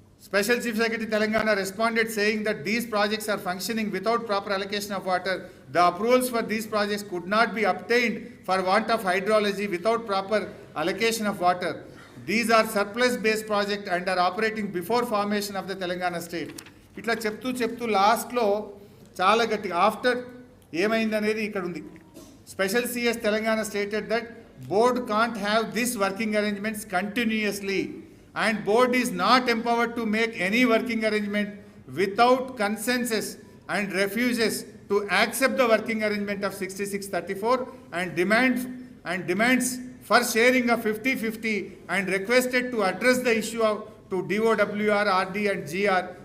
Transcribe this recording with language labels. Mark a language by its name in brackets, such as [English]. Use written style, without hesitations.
[English] Special Chief Secretary Telangana responded saying that these projects are functioning without proper allocation of water. The approvals for these projects could not be obtained for want of hydrology without proper allocation of water. These are surplus based projects and are operating before formation of the Telangana state. [Telugu] ఇట్లా చెప్తూ లాస్ట్లో చాలా గట్టిగా after ఏమైంది అనేది ఇక్కడ ఉంది. [English] Special CS Telangana stated that board can't have this working arrangements continuously, and board is not empowered to make any working arrangement without consensus and refuses to accept the working arrangement of 6634 and demands for sharing of 50-50 and requested to address the issue of to DOWR, RD and GR.